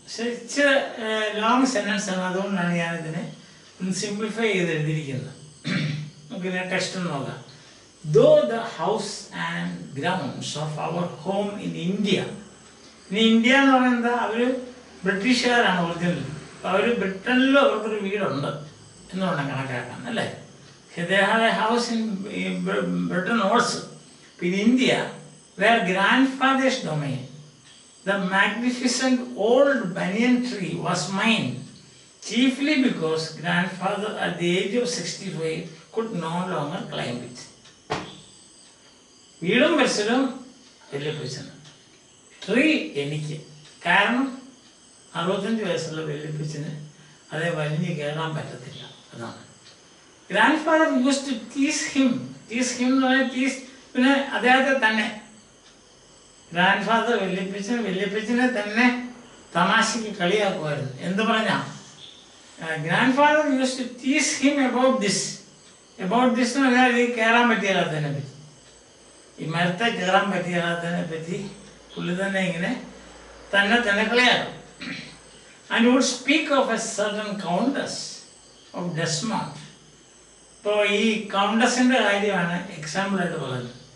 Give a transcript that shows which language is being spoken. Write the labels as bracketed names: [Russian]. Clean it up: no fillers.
[Malayalam] ഇച്ചിരി long sentence ആണ്, അതുകൊണ്ടാണ് ഞാനിതിനെ സിംപ്ലിഫൈ ചെയ്ത് എഴുതിയിരിക്കുന്നത്. നമുക്കിതിനെ ടെക്സ്റ്റ് നോക്കാം. [English] Though the house and grounds of our home in India, [Malayalam] ഇനി ഇന്ത്യ എന്ന് പറയുന്നത് അവർ ബ്രിട്ടീഷുകാരാണ് ഒറിജിനൽ. അവർ ബ്രിട്ടനിലും അവർക്കൊരു വീടുണ്ട് എന്നുകൊണ്ട് കണക്കാക്കാം അല്ലേ. [English] They have a house in Britain also. In India, where grandfather's domain, the magnificent old banyan tree was mine, chiefly because grandfather at the age of 65 could no longer climb it. [Malayalam] വീടും പരിസരവും വല്യപ്പച്ചന്, tree എനിക്ക്. കാരണം 65 വയസ്സുള്ള വല്യപ്പച്ചന് അതേ വലിഞ്ഞ് കയറാൻ പറ്റത്തില്ല. അതാണ്. [English] Grandfather used to tease him [Malayalam] എന്ന് പറഞ്ഞാൽ പിന്നെ അദ്ദേഹത്തെ തന്നെ, ഗ്രാൻഡ്ഫാദർ വല്യപ്പച്ചനെ തന്നെ തമാശയ്ക്ക് കളിയാക്കുമായിരുന്നു. എന്ത് പറഞ്ഞാ? [English] grandfather use to tease him about this [Malayalam] എന്ന് പറഞ്ഞാൽ ഈ കയറാൻ പറ്റിയാലതിനെ പറ്റി, ഈ മരത്തെ കയറാൻ പറ്റിയാലതിനെ പറ്റി പുള്ളി തന്നെ ഇങ്ങനെ തന്നെ കളിയാക്കും. [English] And would speak of a certain countess of Desmond. [Malayalam] ഇപ്പോൾ ഈ കൗണ്ടസിൻ്റെ കാര്യമാണ് എക്സാമ്പിളായിട്ട് പറയുന്നത്.